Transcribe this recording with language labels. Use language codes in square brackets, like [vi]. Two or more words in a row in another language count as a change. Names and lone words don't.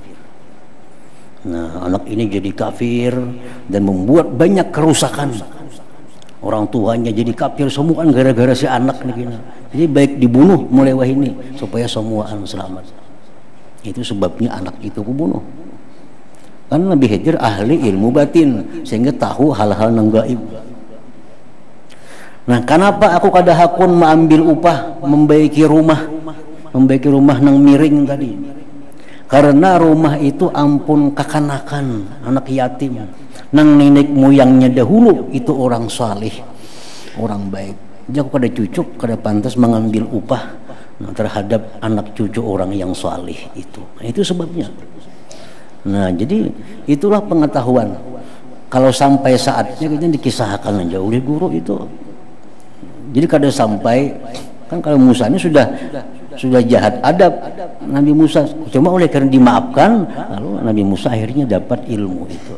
[id] Nah, anak ini jadi kafir dan membuat banyak kerusakan. Orang tuanya jadi kafir semua kan gara-gara si anak nih. Jadi baik dibunuh mulai wah ini supaya semua selamat. Itu sebabnya anak itu kubunuh. Kan Nabi Khidir ahli ilmu batin sehingga tahu hal-hal yang gaib. [bjn] Nah, kenapa aku kada hakun mengambil upah membaiki rumah nang miring tadi? Karena rumah itu ampun kekanakan anak yatim. Nang nenek moyangnya dahulu itu orang saleh, orang baik. Jadi aku kada cucuk, [id] kada pantas mengambil upah terhadap anak cucu orang yang saleh itu. Nah, itu sebabnya. Nah, jadi itulah pengetahuan. Kalau sampai saatnya kita dikisahkan aja oleh guru itu. Jadi kada sampai kan kalau Musa ini sudah jahat adab Nabi Musa, cuma oleh karena dimaafkan lalu Nabi Musa akhirnya dapat ilmu itu.